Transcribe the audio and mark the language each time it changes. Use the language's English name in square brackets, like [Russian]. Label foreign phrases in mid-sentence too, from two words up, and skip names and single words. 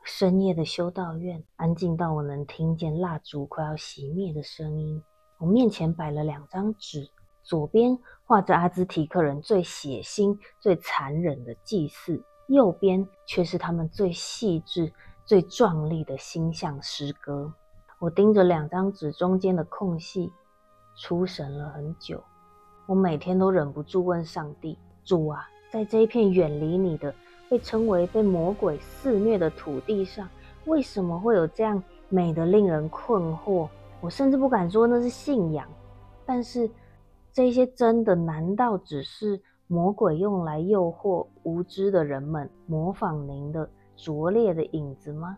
[Chinese] 深夜的修道院安靜到我能聽見蠟燭快要熄滅的聲音。我面前擺了2張紙，左邊畫着阿茲提克人最血腥、最殘忍的祭祀，右邊卻是他們最細緻、最壯麗的星象詩歌。我盯着2張紙中間的空隙，出神了很久。我每天都忍不住問上帝：主啊，在這一片遠離你的、被稱為被魔鬼肆虐的土地上，為什麼會有這樣美得令人困惑？我甚至不敢說那是信仰，但是這些真的難道只是魔鬼用來誘惑無知的人們模仿您的拙劣的影子嗎？